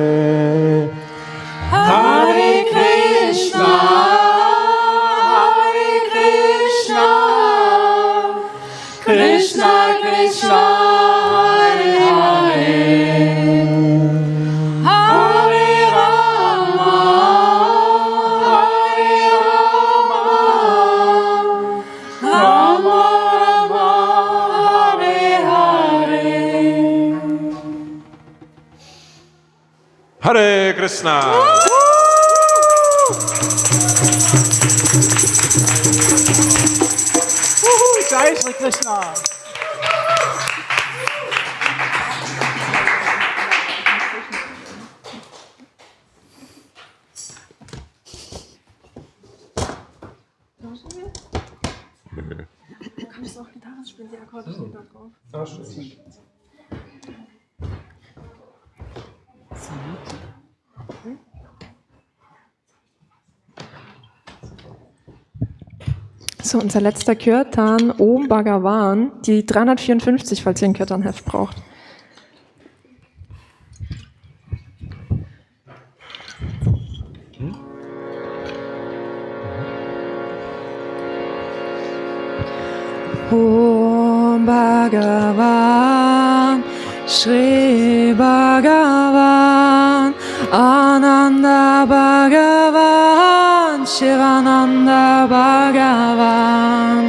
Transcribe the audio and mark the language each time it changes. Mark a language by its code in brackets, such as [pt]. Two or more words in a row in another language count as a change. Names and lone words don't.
[sa] हरे कृष्ण कृष्ण कृष्ण हरे हरे हरे राम राम राम हरे हरे हरे कृष्ण. [hi] जय श्री कृष्ण. [de] Du kannst auch Gitarre spielen, die Akkorde stehen da drauf. So, unser letzter Kirtan, Om Bhagavan, die 354, falls ihr ein Kirtanheft braucht. [sa] ॐ भगवान्, श्री भगवान्, आनन्द भगवान्, शिवानन्द भगवान्.